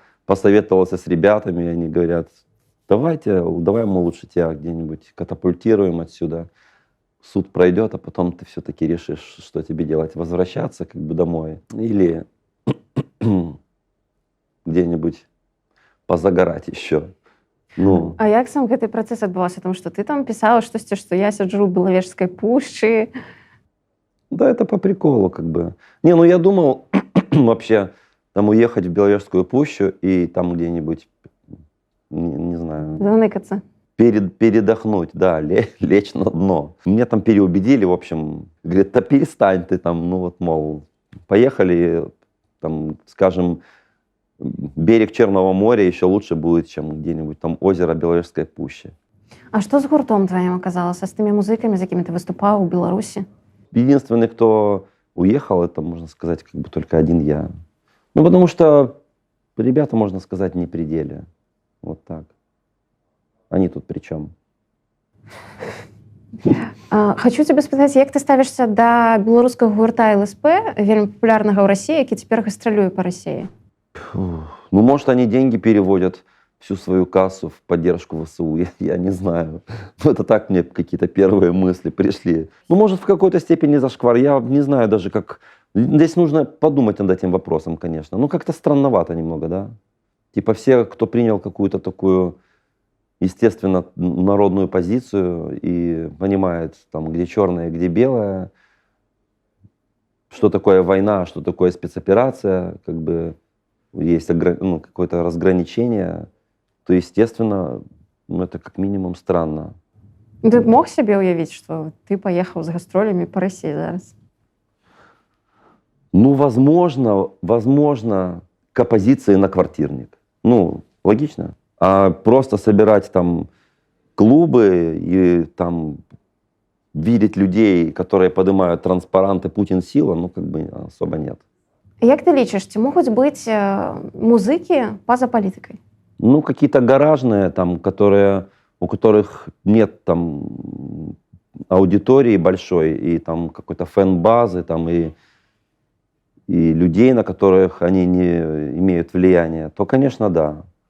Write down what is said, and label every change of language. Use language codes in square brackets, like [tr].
[ru] Посоветовался с ребятами, и они говорят, давай мы лучше тебя где-нибудь катапультируем отсюда. Суд пройдет, а потом ты все-таки решишь, что тебе делать. Возвращаться как бы домой или где-нибудь позагорать еще. Ну. [be] А як сам гэты працэс адбываўся? Тому што ты там пісаў штосьці, што я сяджу ў Белавежскай пушчы. [ru] Да, это по приколу как бы. Не, ну я думал вообще там уехать в Беловежскую пущу и там где-нибудь, не знаю, Заныкаться. передохнуть, да, лечь на дно. Меня там переубедили, в общем, говорят, да перестань ты там, ну вот, мол, поехали, там, скажем, берег Черного моря еще лучше будет, чем где-нибудь там озеро Беловежской пущи. [be] А што з гуртом тваім аказалася, з тымі музыкамі, з якімі ты выступаў у Беларусі? [ru] Единственный, кто уехал, это, можно сказать, как бы только один я. Ну, потому что ребята, можно сказать, не при деле. Вот так. Они тут при чем? [be] Хачу цябе спытаць, як ты ставішся да беларускага гурта ЛСП, вельмі папулярнага ў Расіі, які цяпер гастралюе па Расіі? [ru] Ну, может, они деньги переводят, всю свою кассу в поддержку ВСУ, я не знаю. Ну, это так мне какие-то первые мысли пришли. Ну, может, в какой-то степени зашквар. Я не знаю даже, как... Здесь нужно подумать над этим вопросом, конечно. Ну, как-то странновато немного, да? Типа все, кто принял какую-то такую, естественно, народную позицию и понимает, там, где черное, где белое, что такое война, что такое спецоперация, как бы есть какое-то разграничение, то, естественно, ну, это как минимум странно. [be] Ты б мог сябе ўявіць, што ты паехаў з гастролямі па Расіі зараз? [ru] Ну, возможно, к оппозиции на квартирник. Ну, логично. А просто собирать там клубы и там видеть людей, которые поднимают транспаранты «Путин сила», ну, как бы особо нет. [be] Як ты лічыш, ці могуць быць музыкі па-за палітыкай? [ru] Ну, какие-то гаражные, там, у которых нет там аудитории большой, и там какой-то фэн-базы, там, и людей, на которых они не имеют влияния, то, конечно, да.